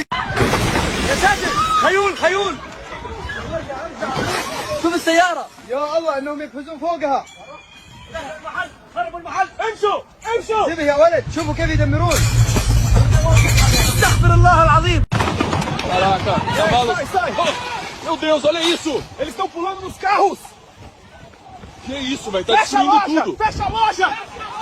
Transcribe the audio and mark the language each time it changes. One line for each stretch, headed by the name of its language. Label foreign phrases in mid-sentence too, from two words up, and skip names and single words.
Arabic: يا ساتر خيول شوف السيارة. يا الله انهم يقفزون فوقها. خربوا المحل. امشوا انتبه يا ولد، شوفوا كيف يدمرون. استغفر الله العظيم.
Portuguese: Caraca, cavalo. Sai. Meu Deus, olha isso. Eles estão pulando nos carros. Que isso, velho, tá destruindo tudo. Fecha a loja.